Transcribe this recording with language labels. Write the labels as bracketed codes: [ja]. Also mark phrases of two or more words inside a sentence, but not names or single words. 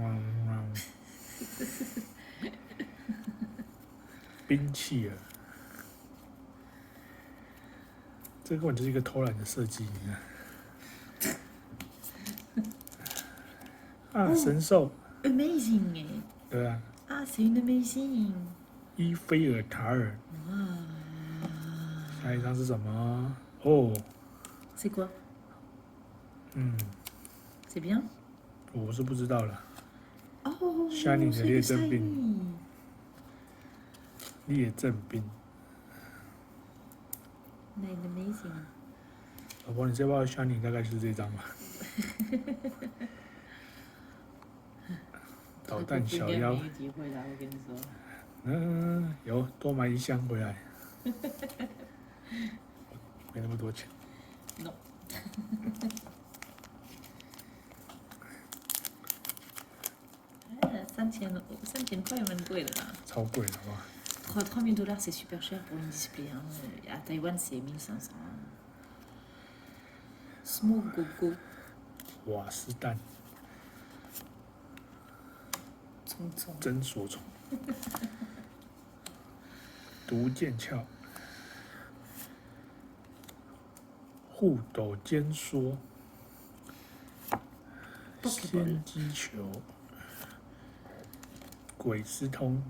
[zh] 兵器儿，这根本就是一个偷懒的设计，你看。神兽。 Amazing 哎。对啊。 [fr] c'est une amazing。 [zh] 伊菲尔塔尔。哇。下一张是什么？哦， [fr] C'est quoi? [zh] 嗯， [fr] C'est bien? [zh] 我是不知道了。 [fr] Oh, [zh] Shining 的 [fr] c'est [zh] 列 [fr] le [zh] 阵兵， [en] shiny. [zh] 列阵兵。 [en] Nine amazing. [zh] 老婆，你这包 Shining 大概就是这张吧？导弹小妖。没机会啦，我跟你说。嗯，有多买一箱回来。没那么多钱。 Non. 3000块蛮贵的啦。超贵的，好不好？ [fr] $3000 c'est super cher pour une display. Hein. À Taïwan, c'est 1500. Smoke Gogo. [zh] 瓦斯弹，聪聪。真锁虫，毒剑鞘，护斗尖梭，仙机球，鬼斯通，